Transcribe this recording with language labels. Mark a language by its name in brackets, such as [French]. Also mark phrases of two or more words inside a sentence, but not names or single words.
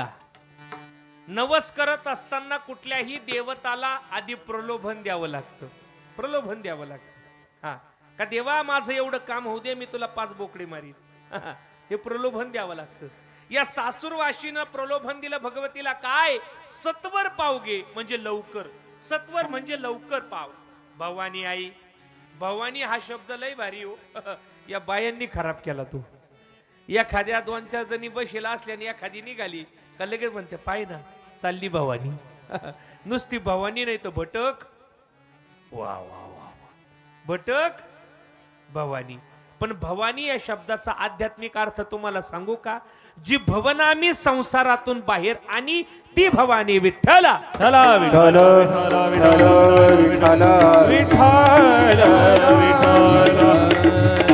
[Marathi] नवस करत असताना कुठल्याही देवताला आधी प्रलोभन द्यावं लागतं, प्रलोभन द्यावं लागतं. हा, का देवा माझं एवढं काम होऊ दे, मी तुला 5 बोकडे मारीन. हे प्रलोभन द्यावं लागतं. या सासूरवाशीनं प्रलोभन दिलं भगवतीला. काय? सत्वर पावगे म्हणजे लवकर, सत्वर म्हणजे लवकर पाव. भवानी आई, भवानी हा शब्द लय भारी हो. या बायांनी खराब केला तू. एखाद्या 2-4 जणी बसेला असल्याने एखादी निघाली का लगेच म्हणते, पाय ना चालली भवानी. नुसती भवानी नाही तर भटक. वा वा वा वा, भटक भवानी. पण भवानी या शब्दाचा आध्यात्मिक अर्थ तुम्हाला सांगू का? जी भवनामी संसारातून बाहेर आणि ती भवानी विठ्ठला. विठ्ठला विठ्ठल विठ्ठल विठ्ठल विठ्ठल.